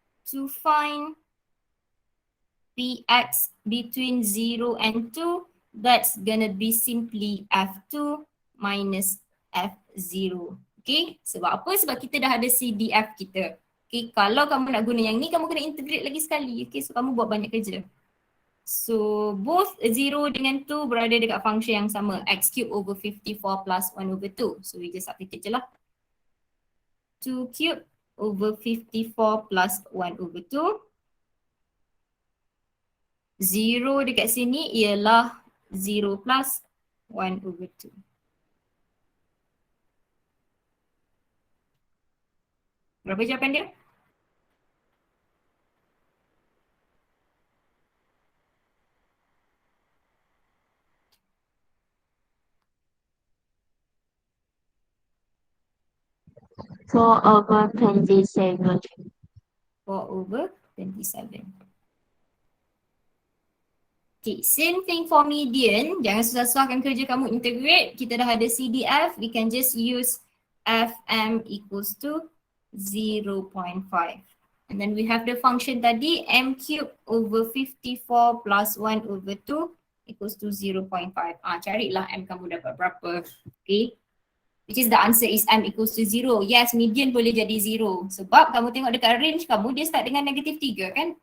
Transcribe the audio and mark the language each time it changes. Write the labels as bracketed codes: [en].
[en] To find Px between 0 and 2, that's gonna be simply F2 minus F0. [ms] Okay, sebab apa? Sebab kita dah ada CDF kita. Okay, kalau kamu nak guna yang ni, kamu kena integrate lagi sekali. Okay, so kamu buat banyak kerja. So, both 0 dengan 2 berada dekat function yang sama. [en] X cube over 54 plus 1 over 2. So, we just substitute je lah. 2 cube over 54 plus 1 over 2. [ms] 0 dekat sini ialah 0 [en] plus 1 over 2. [ms] Berapa jawapan dia? [en] Four over 27. 4 over 27. Okay, same thing for median. [ms] Jangan susah-susahkan kerja kamu integrate. Kita dah ada CDF. [en] We can just use Fm equals to 0.5. And then we have the function tadi, m cube over 54 plus 1 over 2 equals to 0.5. [ms] Carilah m kamu dapat berapa. Okay. [en] Which is the answer is m equals to 0. [ms] Yes, median boleh jadi 0. Sebab kamu tengok dekat range kamu, dia start dengan negatif 3 kan?